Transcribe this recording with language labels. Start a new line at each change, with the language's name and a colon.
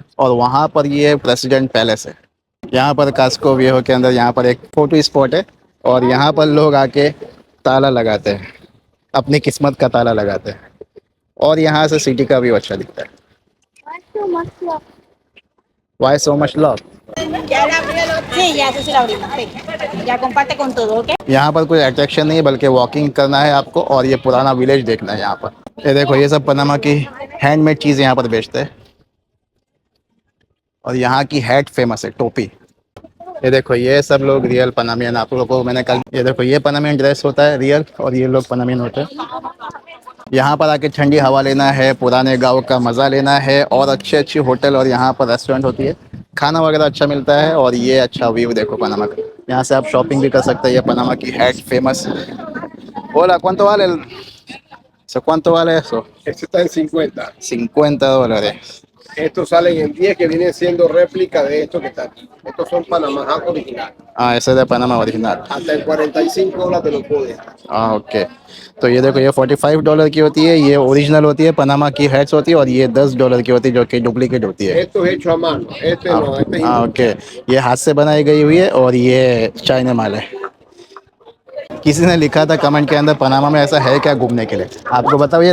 Hindi: और वहाँ पर ये प्रेसिडेंट पैलेस है। यहाँ पर कास्को विहो के अंदर यहाँ पर एक फोटो स्पॉट है और यहाँ पर लोग आके ताला लगाते हैं, अपनी किस्मत का ताला लगाते हैं। और यहाँ से सिटी का व्यू अच्छा दिखता है।
English: Why so much love?
Spanish: Ya la abrió sí, ya eso sí la abrimos. Sí. Ya comparte con todo, ¿ok?
Hindi: यहाँ पर कोई अट्रैक्शन नहीं है बल्कि वॉकिंग करना है आपको और ये पुराना विलेज देखना है यहाँ पर। ये देखो ये सब पनामा की हैंडमेड चीज़ यहाँ पर बेचते हैं। और यहाँ की हैट फेमस है, टोपी। ये देखो ये सब लोग रियल पनामियन, आप लोगों को मैंने कल, ये देखो ये पनामियन ड्रेस होता है रियल और ये लोग पनामियन होते हैं। यहाँ पर आके ठंडी हवा लेना है, पुराने गांव का मज़ा लेना है और अच्छे अच्छे होटल और यहाँ पर रेस्टोरेंट होती है, खाना वगैरह अच्छा मिलता है। और ये अच्छा व्यू देखो पनामा का। यहाँ से आप शॉपिंग भी कर सकते हैं। ये पनामा की hat famous.
Spanish: Hola, ¿cuánto vale cuánto vale eso? Este está en 50.
Hindi: $50।
Spanish: Estos salen en 10 que vienen siendo réplica de estos que están aquí. Estos son Panamá original.
Hindi: हाँ
Spanish: ese de Panamá original। Hasta en $45 te lo puedo dejar.
Hindi: हाँ okay. तो ये देखो ये $45 की होती है, ये ओरिजिनल होती है, पनामा की हैट्स होती है। और ये $10 की होती है जो कि डुप्लीकेट होती है।
Spanish: Esto es hecho a mano. Este
Hindi: हाँ
Spanish: no, este es
Hindi: हाँ ओके। ये हाथ से बनाई गई हुई है और ये चाइना माल है। किसी ने लिखा था कमेंट के अंदर पनामा में ऐसा है क्या घूमने के लिए, आपको बताओ।